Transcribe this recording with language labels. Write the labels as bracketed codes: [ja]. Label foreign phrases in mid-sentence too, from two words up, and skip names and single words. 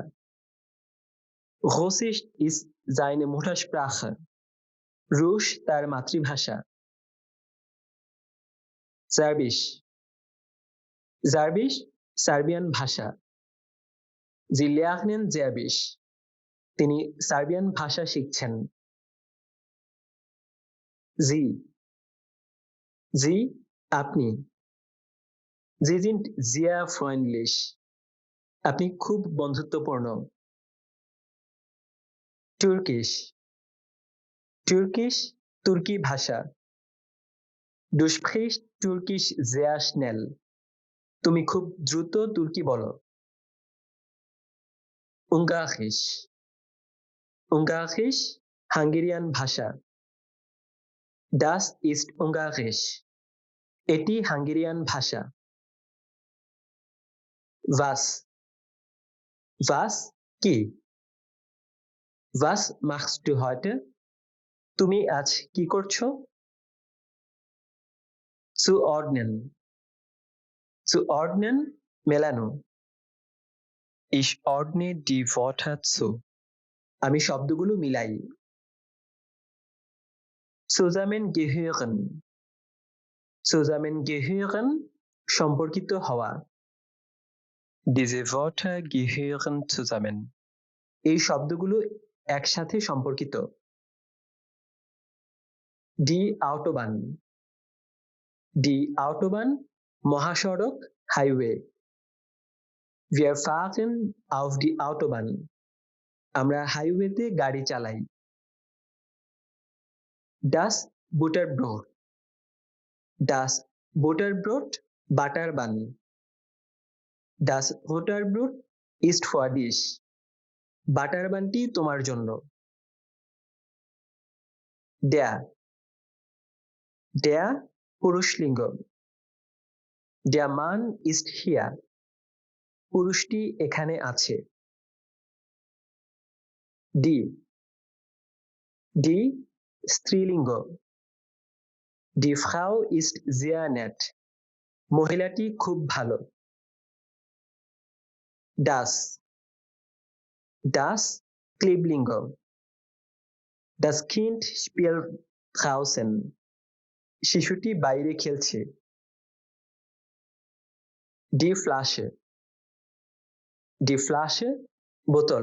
[de] Russisch ist seine Muttersprache. [bn] রুশ তার মাতৃভাষা। [de] Serbisch Serbisch [bn] সার্বিয়ান ভাষা। [de] Sie lernen Serbisch. [bn] তিনি সার্বিয়ান ভাষা শিখছেন। [de] Sie Sie আপনি। Sie sind sehr freundlich. [bn] আপনি খুব বন্ধুত্বপূর্ণ। [en] Turkish Turkish [bn] তুর্কি ভাষা। [de] Du sprichst Türkisch sehr schnell. [bn] তুমি খুব দ্রুত তুর্কি বলো। [de] Ungarisch Ungarisch [bn] হাঙ্গেরিয়ান ভাষা। [de] Das ist Ungarisch. [bn] এটি হাঙ্গেরিয়ান ভাষা। [de] Was Was [bn] কি? [de] Was machst du heute? [bn] তুমি আজ কি করছো? [de] Zuordnen Zuordnen মেলানো। Ich ordne die Wörter zu. [bn] আমি শব্দগুলো মিলাই। [de] Zusammengehören Zusammengehören [bn] সম্পর্কিত হওয়া। [de] Diese Wörter gehören zusammen. [bn] এই শব্দগুলো একসাথে সম্পর্কিত। [de] Die Autobahn Die Autobahn [bn] মহাসড়ক হাইওয়ে। [de] Wir fahren auf die Autobahn. [bn] আমরা হাইওয়েতে গাড়ি চালাই। [de] Das Butterbrot Das Butterbrot [en] butter bun. [de] Das Butterbrot ist für dich. [bn] বাটার বানটি তোমার জন্য। Der পুরুষলিঙ্গ। [de] Der Mann ist hier. [bn] পুরুষটি এখানে আছে। Die স্ত্রীলিঙ্গ। [de] Die Frau ist sehr nett. [bn] মহিলাটি খুব ভালো। Das স্ত্রীলিঙ্গ। [de] Das Kind spielt draußen. শিশুটি বাইরে খেলছে। Die Flasche বোতল।